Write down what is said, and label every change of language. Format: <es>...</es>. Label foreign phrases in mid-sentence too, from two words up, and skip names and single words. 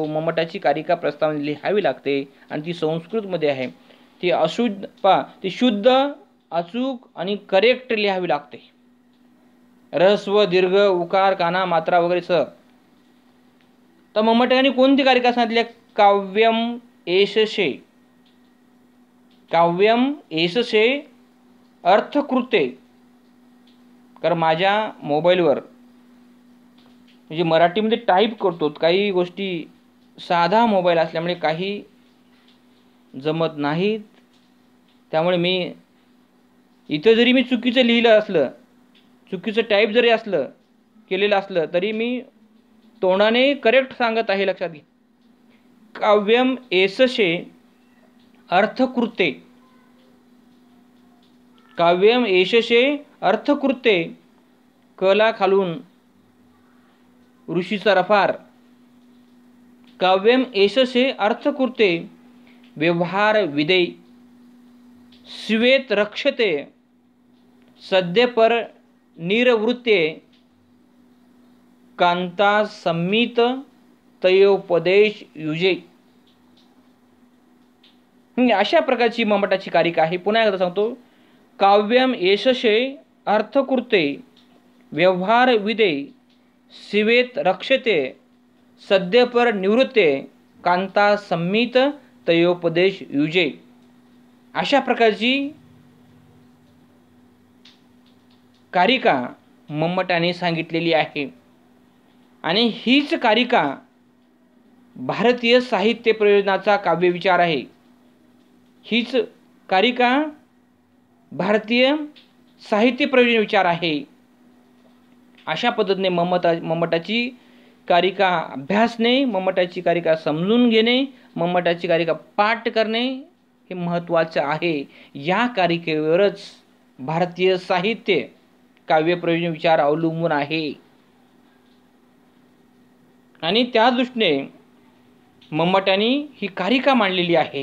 <mr>मम्मटाची कारिका प्रस्तावनेत लिहावी लागते आणि ती संस्कृतमध्ये आहे। ती शुद्ध अचूक आणि करेक्ट लिहावी लागते. ऱ्हस्व, दीर्घ, उकार, काना, मात्रा वगैरे सह. तर मम्मटाने कोणती कारिका सांगितली?</mr> <sa>काव्यम एषशे. काव्यम एषशे अर्थकृते.</sa> <mr>कारण माझ्या मोबाईलवर म्हणजे मराठीमध्ये टाईप करतो, काही गोष्टी साधा मोबाईल असल्यामुळे काही जमत नाहीत. त्यामुळे मी इथं जरी मी चुकीचं लिहिलं असलं, चुकीचं टाईप जरी केलेलं असलं तरी मी तोंडाने करेक्ट सांगत आहे, लक्षात घे.</mr> <sa>काव्यम एषशे अर्थकृते. काव्यम एषशे अर्थकृते.</sa> <mr>कला खालून ऋषीचा रफार.</mr> <sa>काव्यम एषशे अर्थकृते व्यवहार विदे स्वेत रक्षते सद्यपर निरवृत्ते कांता संमित तयोपदेश युजे.</sa> <mr>अशा प्रकारची मम्मटाची कारिका आहे. पुन्हा एकदा सांगतो.</mr> <sa>काव्यम एषशे अर्थकृते व्यवहार विदे शिवेत रक्षते सद्यपर निवृत्ते कांता संमित तयोपदेश युजे.</sa> <mr>अशा प्रकारची कारिका मम्मटाने सांगितलेली आहे. आणि हीच कारिका भारतीय साहित्य प्रयोजनाचा काव्यविचार आहे. हीच कारिका भारतीय साहित्य प्रयोजन विचार आहे. अशा पद्धतीने मम्मटाची कारिका अभ्यासणे, मम्मटाची कारिका समजून घेणे, मम्मटाची कारिका पाठ करणे हे महत्त्वाचं आहे. या कारिकेवरच भारतीय साहित्य काव्य प्रयोजन विचार अवलंबून आहे. आणि त्या दृष्टीने मम्मटाने ही कारिका मांडलेली आहे.</mr>